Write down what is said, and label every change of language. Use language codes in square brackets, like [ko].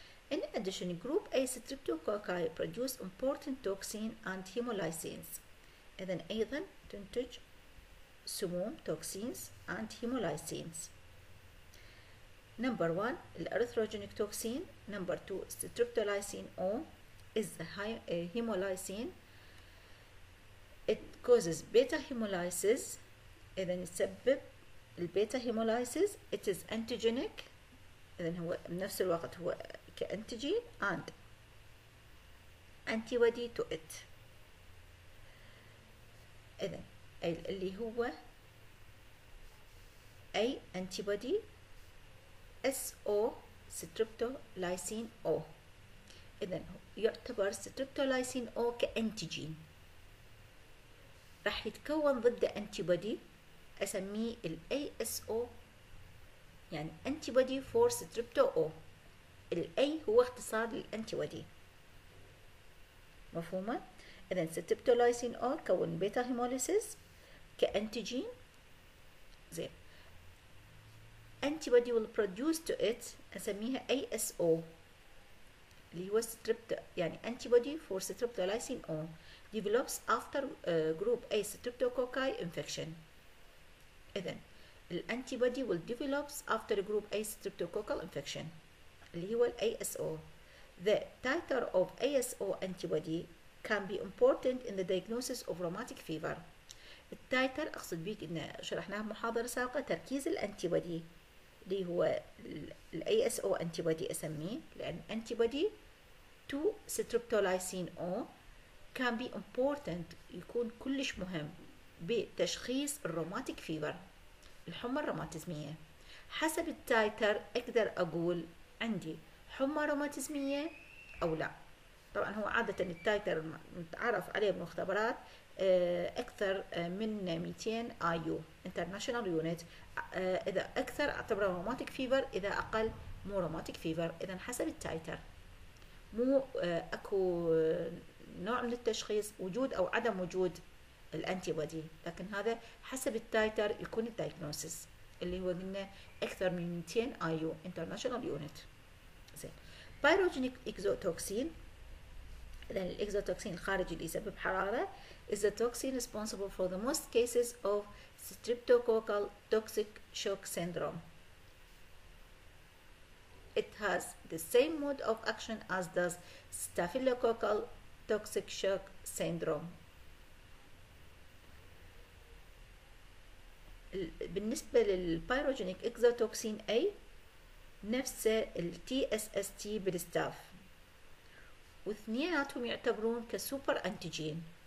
[en] In addition, group A streptococci produce important toxin and hemolysins. [ar] إذن أيضا تنتج سموم [en] toxins and hemolysins. Number 1 الأريثروجينيك toxin. Number 2 streptolysin O is the hemolysin. It causes beta hemolysis. [ar] إذن يسبب البيتا hemolysis. [en] It is antigenic. [ar] إذن هو بنفس الوقت هو كأنتيجين [en] and antibody to it. [ar] إذن اللي هو أي antibody SO streptolysin O. إذن يعتبر streptolysin O كأنتيجين راح يتكون ضد antibody أسميه ال ASO يعني antibody for strepto O. ال A هو اختصار للأنتيبودي. مفهومة؟ إذن streptolysin O كون بيتا هيموليسيس كأنتيجين. زين. [en] antibody will produce to it أسميها ASO [ar] اللي هو يعني [en] antibody for streptolysin O develops after group A streptococci infection. إذن الانتيبودي will develops after group A streptococcal infection [ar] اللي هو ال [en] ASO. The titer of ASO antibody can be important in the diagnosis of rheumatic fever. [ar] التايتر أقصد بيك إن شرحناه بمحاضرة سابقة تركيز الانتيبودي اللي هو ال ASO antibody أسميه لأن [en] antibody to streptolysin O can be important [ar] يكون كلش مهم بتشخيص الروماتيك فيفر الحمى الروماتيزمية. حسب التايتر أقدر أقول عندي حمى روماتيزمية أو لا. طبعا هو عادة التايتر متعرف عليه بالمختبرات أكثر من 200 IU International Unit. إذا أكثر أعتبره روماتيك فيفر، إذا أقل مو روماتيك فيفر. إذا حسب التايتر مو أكو نوع من التشخيص وجود أو عدم وجود الأنتيبودي، لكن هذا حسب التايتر يكون الدايجنوسيس اللي هو قلنا أكثر من 200 IU International Unit. زين. [en] Pyrogenic exotoxin. [ar] إذن الإكزوتوكسين الخارجي اللي يسبب حرارة [en] is the toxin responsible for the most cases of streptococcal toxic shock syndrome. It has the same mode of action as does staphylococcal toxic shock syndrome. [ar] بالنسبة للبيروجينيك اكزوتوكسين A نفس ال TSST بالستاف، واثنيناتهم يعتبرون كسوبر انتيجين.